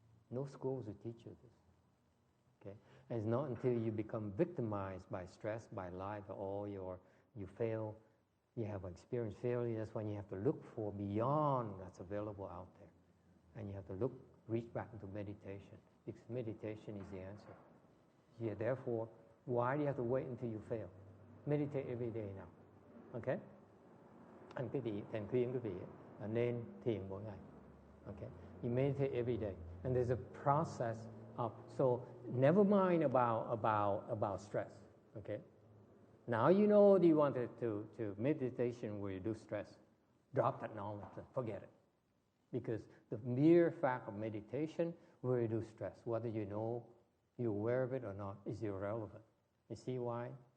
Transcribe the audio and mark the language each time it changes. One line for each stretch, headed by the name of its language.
English: No schools will teach you this. Okay? And it's not until you become victimized by stress, by life, or you fail, you have experienced failure. That's when you have to look for beyond that's available out there, and you have to reach back into meditation, because meditation is the answer. Yeah, therefore, why do you have to wait until you fail? Meditate every day now. Okay?
Vietnamese: Anh quý vị, thầy khuyên quý vị nên thiền mỗi ngày.
English: Okay? You meditate every day, and there's a process of, so never mind about stress. Okay? Now you know you wanted to meditation where you do stress. Drop that knowledge and forget it. Because the mere fact of meditation where you do stress, whether you know, you're aware of it or not, is irrelevant. You see why?